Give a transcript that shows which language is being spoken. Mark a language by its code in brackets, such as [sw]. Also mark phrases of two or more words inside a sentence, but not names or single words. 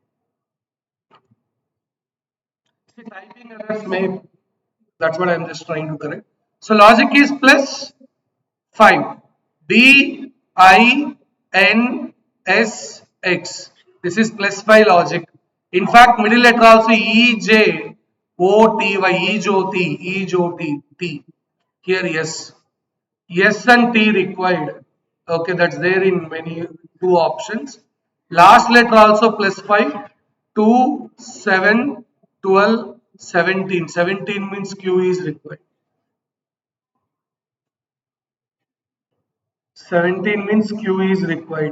[en] See, typing errors may. That's what I'm just trying to correct. So logic is plus 5. D, I, N, S, X. This is plus 5 logic. In fact, middle letter also E, J, O, T, Y, E, J, O, T, E, J, O, T, T. Here, yes. S and T required. Okay, that's there in many two options. Last letter also plus 5. 2, 7, 12, 17. 17 means Q is required. 17 means Q is required.